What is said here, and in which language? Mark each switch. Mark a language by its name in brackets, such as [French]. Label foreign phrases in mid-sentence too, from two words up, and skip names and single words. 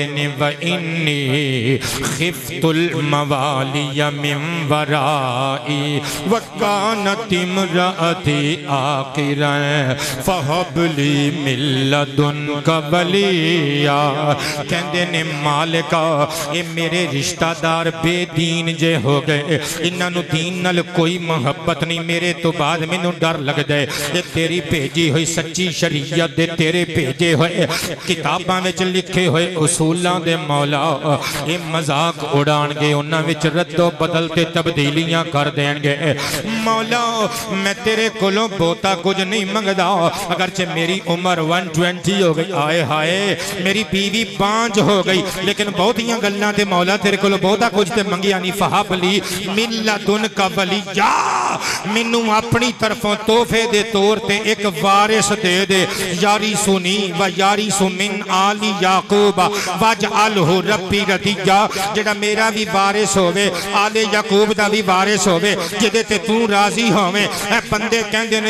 [Punjabi] نے [Arabic] وَإِنِّي خِفْتُ الْمَوَالِيَ مِنْ وَرَائِي وَكَانَتِ امْرَأَتِي عَاقِرًا فَهَبْ لِي مِن لَّدُنْكَ وَلِيًّا [Punjabi] کہندے نے مالکا اے میرے رشتہ دار بے دین جے ہو گئے انہاں نو دین نال کوئی محبت نہیں میرے تو بعد مینوں ڈر لگ جائے اے تیری بھیجی ہوئی سچی شریعت دے تیرے بھیجے ہوئے کتاباں وچ لکھے ہوئے اصولاں دے مولا اے مذاق اڑان گے انہاں وچ رد و بدل تے تبدیلیاں کر دین گے مولا میں تیرے کولوں بہتا کچھ نہیں منگدا اگرچہ میری عمر 120 ہو گئی آئے ہائے میری بیوی بانج ہو گئی لیکن بہتیاں گلاں تے مولا تیرے کولوں بہتا کچھ تے منگیا نہیں [Arabic] فہب لی من لدنک ولیّا [Punjabi] مینوں اپنی طرفوں تحفے دے طور تے ایک وارث دے دے [Arabic] یارثنی و یارث من آل یعقوب واجعلہ ربی ردیّا [Punjabi] جڑا میرا بھی وارث ہوئے آل یعقوب دا بھی وارث ہوئے جدے تے تو راضی ہوئے اے بندے کہندے نے